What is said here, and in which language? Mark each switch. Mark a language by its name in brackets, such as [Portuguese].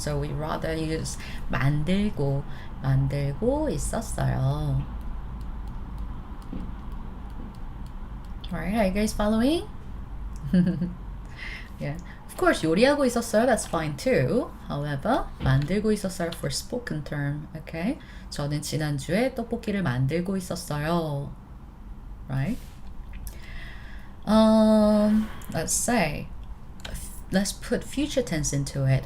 [English] So we rather use 만들고 있었어요. Alright, are you guys following? Yeah. Of course, [Korean] 요리하고 있었어요. [English] That's fine too. However, [Korean] 만들고 있었어요 [English] for spoken term. Okay. [Korean] 저는 지난주에 떡볶이를 만들고 있었어요. [English] Right? Let's say, let's put future tense into it.